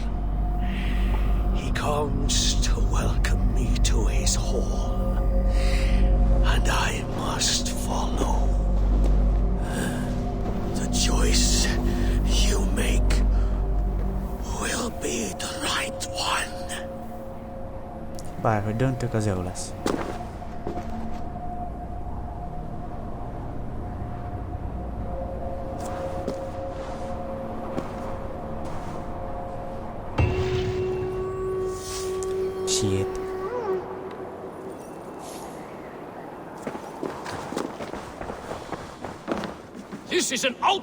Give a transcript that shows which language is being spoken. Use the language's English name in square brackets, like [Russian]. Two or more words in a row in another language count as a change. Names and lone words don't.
[English] He comes to welcome me to his hall. And I must follow. The choice you make will be the right one. [Hungarian] Bárhogy döntök, az jó lesz. [English] Shit. This is an out!